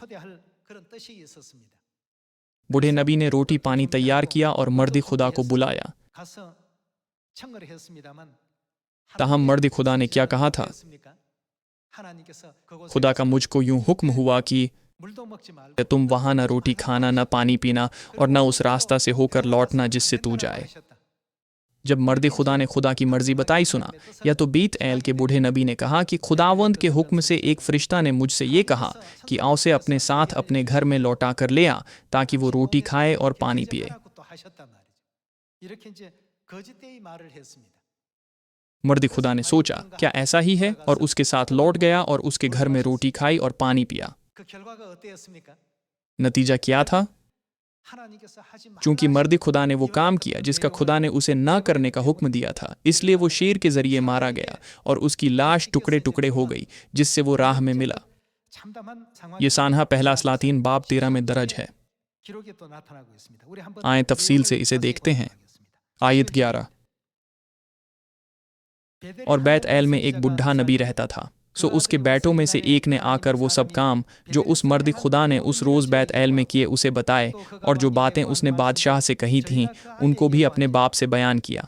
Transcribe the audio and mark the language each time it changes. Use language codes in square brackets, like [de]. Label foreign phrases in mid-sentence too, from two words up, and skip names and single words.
[hi] बूढ़े नबी ने रोटी पानी तैयार किया और मर्द खुदा को बुलाया। ताहम मर्द खुदा ने क्या कहा था? खुदा का मुझको यूं हुक्म हुआ कि [ko] 물도 먹지 말고 [hi] तुम वहां न रोटी खाना, न पानी पीना और न उस रास्ता से होकर लौटना जिससे तू जाए। जब मर्द खुदा ने खुदा की मर्जी बताई सुना, या तो बीत एल के बूढ़े नबी ने कहा कि खुदावंद के हुक्म से एक फरिश्ता ने मुझसे ये कहा कि आओ से अपने साथ अपने घर में लौटा कर ले आ, ताकि वो रोटी खाए और पानी पिए। [ko] 또 하셨단 말이죠. 이렇게 이제 거짓되이 말을 했습니다. [hi] मर्द खुदा ने सोचा क्या ऐसा ही है, और उसके साथ लौट गया और उसके घर में रोटी खाई और पानी पिया। [ko] 그 결과가 어땠습니까? [hi] नतीजा क्या था? [ko] 하나님께서 하지 [hi] चूंकि मर्द खुदा ने वो काम किया जिसका खुदा ने उसे न करने का हुक्म दिया था, इसलिए वो शेर के जरिए मारा गया और उसकी लाश टुकड़े टुकड़े हो गई, जिससे वो राह में मिला। [ko] 참담한 [hi] ये [ko] 상황이 [hi] सानहा पहला सलातीन बाब 13 में दर्ज है। [ko] 기록에 또 나타나고 있습니다. 우리 한번 [hi] आए तफसील से इसे देखते हैं। आयत 11। और बैत एल में एक बुढ़ा नबी रहता था, सो उसके बेटों में से एक ने आकर वो सब काम जो उस मर्द खुदा ने उस रोज़ बैत एल में किए उसे बताए, और जो बातें उसने बादशाह से कही थीं उनको भी अपने बाप से बयान किया।